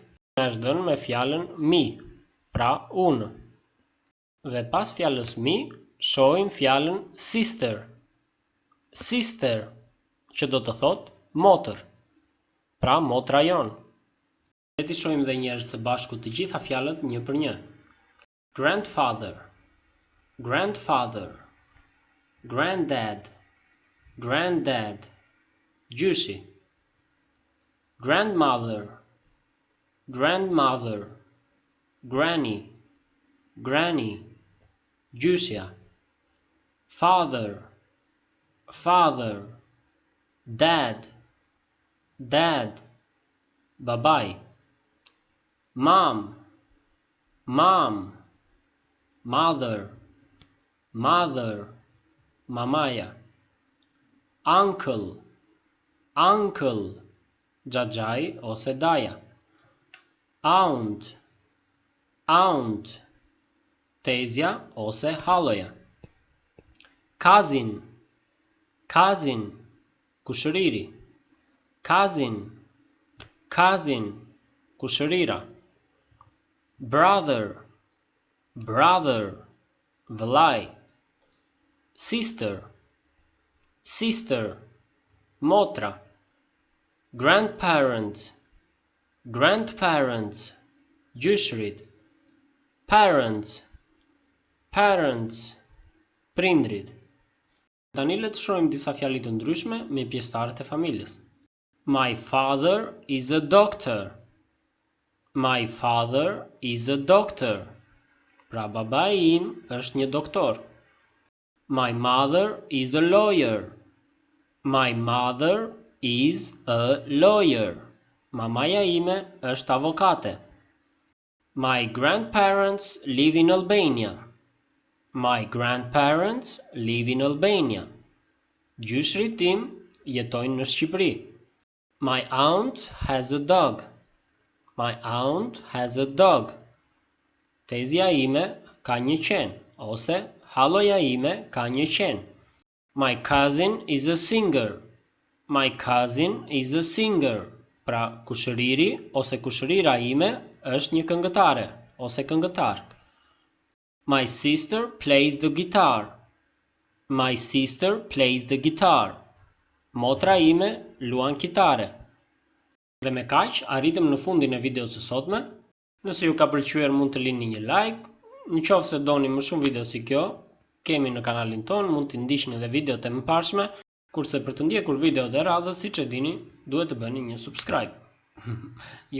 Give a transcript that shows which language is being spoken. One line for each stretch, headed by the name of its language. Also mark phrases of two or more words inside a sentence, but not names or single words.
Albanian: Na është dhënë me fjalën mi, pra unë. Dhe pas fjalës mi, shohim fjalën sister.
English: Sister,
Albanian: që do të thotë motër. Pra motra jon. Le të shohim edhe një herë së bashku të gjitha fjalët një për një.
English: Grandfather, grandfather, granddad, granddad, gjyshi. Grandmother, grandmother, granny, granny, gjyshja. Father, father, dad, dad, babai. Mom, mom, mother, mother, mamaja. Uncle, uncle,
Albanian: xhaxhai ose daja.
English: Aunt, aunt,
Albanian: tezja ose halloja.
English: Cousin, cousin, kushëriri. Cousin, cousin, kushërira. Brother, brother, vëllai. Sister, sister, motra. Grandparents, grandparents, gjyshrit. Parents, parents,
Albanian: prindrit. Tani le të shohim disa fjali të ndryshme me pjesëtarët e familjes.
English: My father is a doctor. My father is a doctor.
Albanian: Pra babai im është një doktor.
English: My mother is a lawyer. My mother is a lawyer.
Albanian: Mamaja ime është avokate.
English: My grandparents live in Albania. My grandparents live in Albania.
Albanian: Gjyshrit tim jetojnë në Shqipëri.
English: My aunt has a dog. My aunt has a dog.
Albanian: Tezja ime ka një qen, ose halloja ime ka një qen.
English: My cousin is a singer. My cousin is a singer.
Albanian: Pra kushëriri ose kushërira ime është një këngëtare ose këngëtar.
English: My sister plays the guitar. My sister plays the guitar.
Albanian: Motra ime luan kitare. Dhe me kaq, arritëm në fundin e videos së sotme. Nëse ju ka pëlqyer mund të lini një like. Në qoftë se doni më shumë video si kjo, kemi në kanalin ton, mund të ndiqni edhe videot e mëparshme, kurse për të ndjekur videot e radhës, siç e dini, duhet të bëni një subscribe.